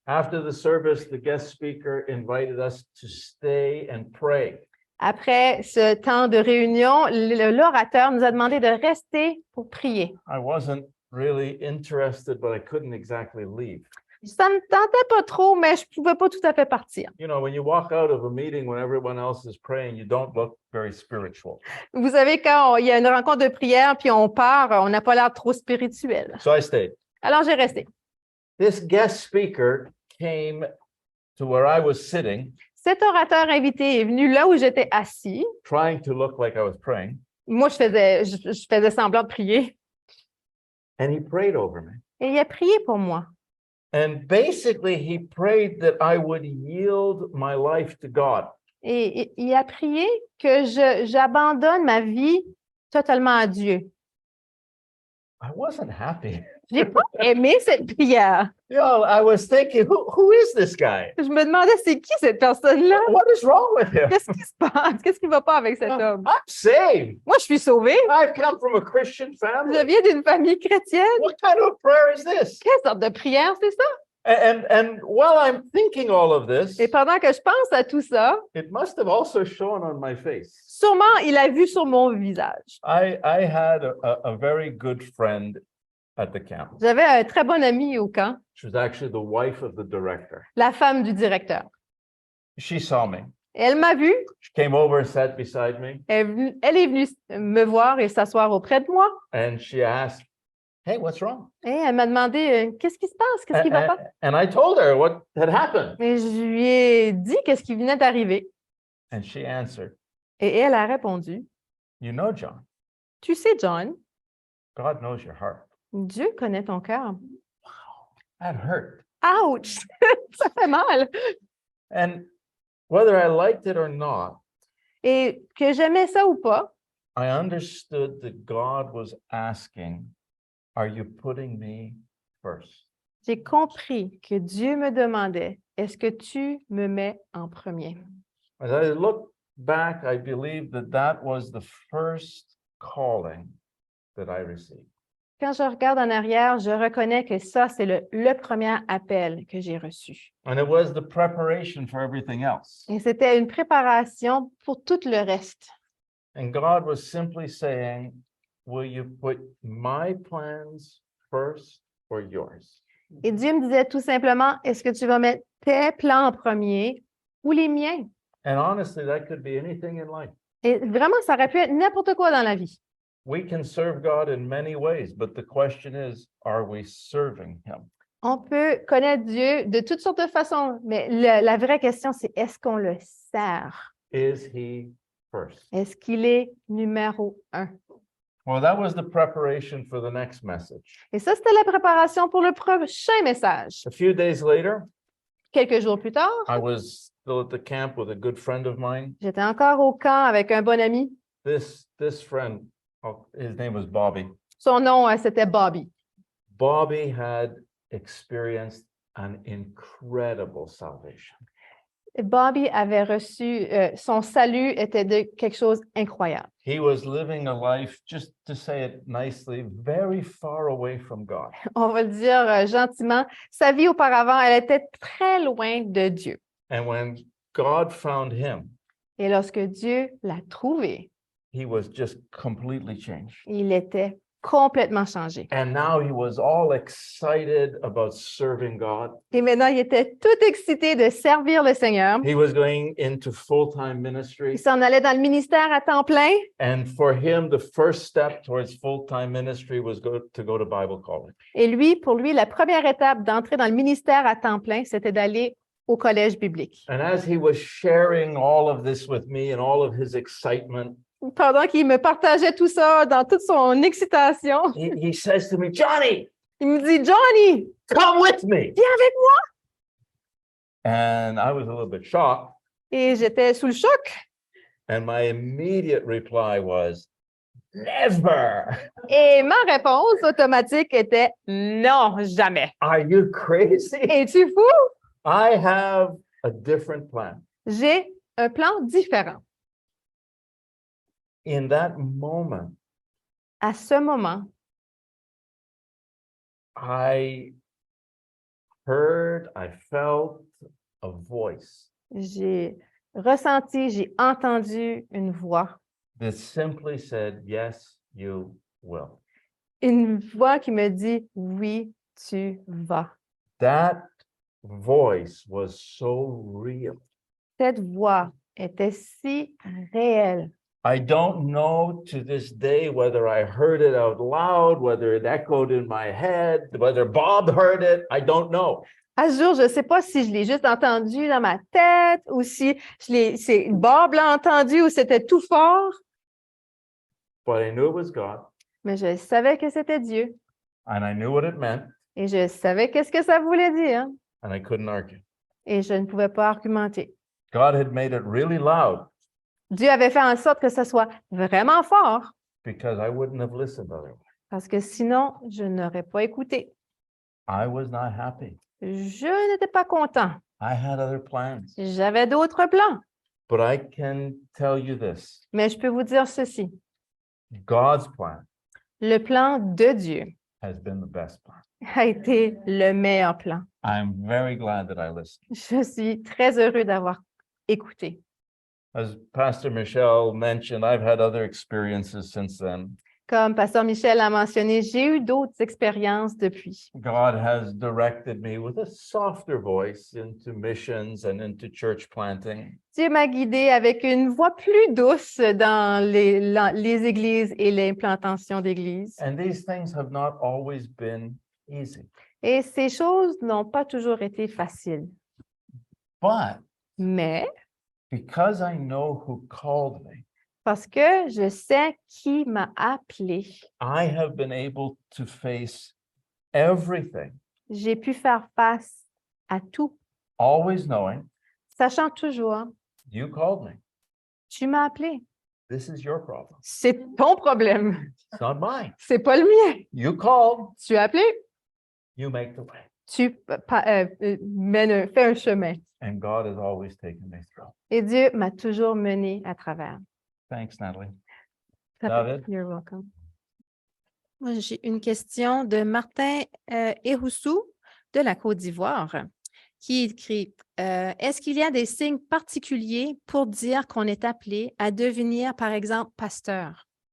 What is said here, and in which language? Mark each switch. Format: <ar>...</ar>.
<en>After the service, the guest speaker invited us to stay and pray.</en> <fr>Après ce temps de réunion, l'orateur nous a demandé de rester pour prier.</fr> <en>I wasn't really interested, but I couldn't exactly leave.</en> <fr>Ça ne me tentait pas trop, mais je ne pouvais pas tout à fait partir.</fr> <en>You know, when you walk out of a meeting when everyone else is praying, you don't look very spiritual.</en> <fr>Vous savez, quand il y a une rencontre de prière, puis on part, on n'a pas l'air trop spirituel.</fr> <en>So I stayed.</en> <fr>Alors, j'ai resté.</fr> <en>This guest speaker came to where I was sitting</en> <fr>Cet orateur invité est venu là où j'étais assis.</fr> <en>trying to look like I was praying,</en> <fr>Moi, je faisais semblant de prier.</fr> <en>and he prayed over me.</en> <fr>Et il a prié pour moi.</fr> <en>And basically, he prayed that I would yield my life to God.</en> <fr>Et il a prié que j'abandonne ma vie totalement à Dieu.</fr> <en>I wasn't happy.</en> <fr>Je n'ai pas aimé cette prière.</fr> <en>You know, I was thinking, who is this guy?</en> <fr>Je me demandais, c'est qui cette personne-là?</fr> <en>What is wrong with him?</en> <fr>Qu'est-ce qui se passe? Qu'est-ce qui ne va pas avec cet homme?</fr> <en>I'm saved.</en> <fr>Moi, je suis sauvée.</fr> <en>I've come from a Christian</en> <fr>Je</fr> <en>family.</en> <fr>viens d'une famille chrétienne.</fr> <en>What kind of prayer is this?</en> <fr>Quelle sorte de prière, c'est ça?</fr> <en>And while I'm thinking all of this,</en> <fr>Et pendant que je pense à tout ça,</fr> <en>it must have also shown on my face.</en> <fr>sûrement, il a vu sur mon visage.</fr> <en>I had a very good friend at the camp.</en> <fr>J'avais un très bon ami au camp,</fr> <en>She was actually the wife of the director.</en> <fr>la femme du directeur.</fr> <en>She saw me.</en> <fr>Elle m'a vue,</fr> <en>She came over and sat beside me,</en> <fr>elle est venue me voir et s'asseoir auprès de moi.</fr> <en>and she asked, "Hey, what's wrong?"</en> <fr>Et elle m'a demandé qu'est-ce qui se passe, qu'est-ce qui ne va pas.</fr> <en>And I told her what had happened.</en> <fr>Et je lui ai dit qu'est-ce qui venait d'arriver.</fr> <en>And she answered,</en> <fr>Et elle a répondu,</fr> <en>"You know, John,</en> <fr>tu sais, John,</fr> <en>God knows your heart."</en> <fr>Dieu connaît ton cœur.</fr> <en>That hurt.</en> <fr>Ouch! Ça fait mal.</fr> <en>And whether I liked it or not,</en> <fr>Et que j'aimais ça ou pas,</fr> <en>I understood that God was asking, "Are you putting me first?"</en> <fr>j'ai compris que Dieu me demandait, est-ce que tu me mets en premier?</fr> <en>As I look back, I believe that that was the first calling that I received.</en> <fr>Quand je regarde en arrière, je reconnais que ça, c'est le premier appel que j'ai reçu.</fr> <en>And it was the preparation for everything else.</en> <fr>Et c'était une préparation pour tout le reste.</fr> <en>And God was simply saying, "Will you put my plans first or yours?"</en> <fr>Et Dieu me disait tout simplement, est-ce que tu vas mettre tes plans en premier ou les miens?</fr> <en>And honestly, that could be anything in life.</en> <fr>Et vraiment, ça aurait pu être n'importe quoi dans la vie.</fr> <en>We can serve God in many ways, but the question is, are we serving Him?</en> <fr>On peut connaître Dieu de toutes sortes de façons, mais la vraie question, c'est est-ce qu'on le sert?</fr> <en>Is He first?</en> <fr>Est-ce qu'il est numéro 1?</fr> <en>Well, that was the preparation for the next message.</en> <fr>Et ça, c'était la préparation pour le prochain message.</fr> <en>A few days later,</en> <fr>Quelques jours plus tard,</fr> <en>I was still at the camp with a good friend of mine.</en> <fr>j'étais encore au camp avec un bon ami.</fr> <en>This friend, his name was Bobby.</en> <fr>Son nom, c'était Bobby.</fr> <en>Bobby had experienced an incredible salvation.</en> <fr>Bobby avait reçu, son salut était de quelque chose d'incroyable.</fr> <en>He was living a life, just to say it nicely, very far away from God.</en> <fr>On va le dire gentiment. Sa vie auparavant, elle était très loin de Dieu.</fr> <en>And when God found him,</en> <fr>Et lorsque Dieu l'a trouvé,</fr> <en>he was just completely changed.</en> <fr>il était complètement changé.</fr> <en>And now he was all excited about serving God.</en> <fr>Et maintenant, il était tout excité de servir le Seigneur.</fr> <en>He was going into full-time ministry.</en> <fr>Il s'en allait dans le ministère à temps plein.</fr> <en>And for him, the first step towards full-time ministry was to go to Bible college.</en> <fr>Et lui, pour lui, la première étape d'entrer dans le ministère à temps plein, c'était d'aller au collège biblique.</fr> <en>And as he was sharing all of this with me and all of his excitement,</en> <fr>Pendant qu'il me partageait tout ça dans toute son excitation,</fr> <en>he says to me, "Johnny,</en> <fr>il me dit, Johnny,</fr> <en>come with me."</en> <fr>viens avec moi.</fr> <en>And I was a little bit shocked.</en> <fr>Et j'étais sous le choc.</fr> <en>And my immediate reply was, "Never.</en> <fr>Et ma réponse automatique était non, jamais.</fr> <en>Are you crazy?</en> <fr>Es-tu fou?</fr> <en>I have a different plan."</en> <fr>J'ai un plan différent.</fr> <en>In that moment,</en> <fr>À ce moment,</fr> <en>I heard, I felt a voice</en> <fr>j'ai ressenti, j'ai entendu une voix.</fr> <en>that simply said, "Yes, you will."</en> <fr>Une voix qui me dit, oui, tu vas.</fr> <en>That voice was so real.</en> <fr>Cette voix était si réelle.</fr> <en>I don't know to this day whether I heard it out loud, whether it echoed in my head, whether Bob heard it. I don't know.</en> <fr>À ce jour, je ne sais pas si je l'ai juste entendu dans ma tête ou si Bob l'a entendu ou c'était tout fort,</fr> <en>but I knew it was God,</en> <fr>mais je savais que c'était Dieu</fr> <en>and I knew what it meant,</en> <fr>et je savais qu'est-ce que ça voulait dire</fr> <en>and I couldn't argue.</en> <fr>et je ne pouvais pas argumenter.</fr> <en>God had made it really loud</en> <fr>Dieu avait fait en sorte que ça soit vraiment fort</fr> <en>because I wouldn't have listened otherwise.</en> <fr>parce que sinon, je n'aurais pas écouté.</fr> <en>I was not happy.</en> <fr>Je n'étais pas content.</fr> <en>I had other plans.</en> <fr>J'avais d'autres plans.</fr> <en>But I can tell you this,</en> <fr>Mais je peux vous dire ceci.</fr> <en>God's plan</en> <fr>Le plan de Dieu</fr> <en>has been the best plan.</en> <fr>a été le meilleur plan.</fr> <en>I'm very glad that I listened.</en> <fr>Je suis très heureux d'avoir écouté.</fr> <en>As Pastor Michelle mentioned, I've had other experiences since then.</en> <fr>Comme Pasteur Michel a mentionné, j'ai eu d'autres expériences depuis.</fr> <en>God has directed me with a softer voice into missions and into church planting.</en> <fr>Dieu m'a guidée avec une voix plus douce dans les églises et l'implantation d'églises.</fr> <en>And these things have not always been easy.</en> <fr>Et ces choses n'ont pas toujours été faciles.</fr> <en>But</en> <fr>Mais</fr> <en>because I know who called me,</en> <fr>parce que je sais qui m'a appelé,</fr> <en>I have been able to face everything,</en> <fr>j'ai pu faire face à tout,</fr> <en>always knowing</en> <fr>sachant toujours,</fr> <en>you called me.</en> <fr>tu m'as appelé.</fr> <en>This is your problem.</en> <fr>C'est ton problème,</fr> <en>It's not mine.</en> <fr>c'est pas le mien.</fr> <en>You called,</en> <fr>Tu as appelé,</fr> <en>you make the way.</en> <fr>tu fais un chemin.</fr> <en>And God has always taken me through.</en> <fr>Et Dieu m'a toujours mené à travers.</fr> <en>Thanks, Natalie.</en> <fr>Ça fait-</fr> <en>David? You're welcome.</en> <fr>Moi, j'ai une question de Martin Ehoussou de la Côte d'Ivoire qui écrit est-ce qu'il y a des signes particuliers pour dire qu'on est appelé à devenir, par exemple, pasteur?</fr>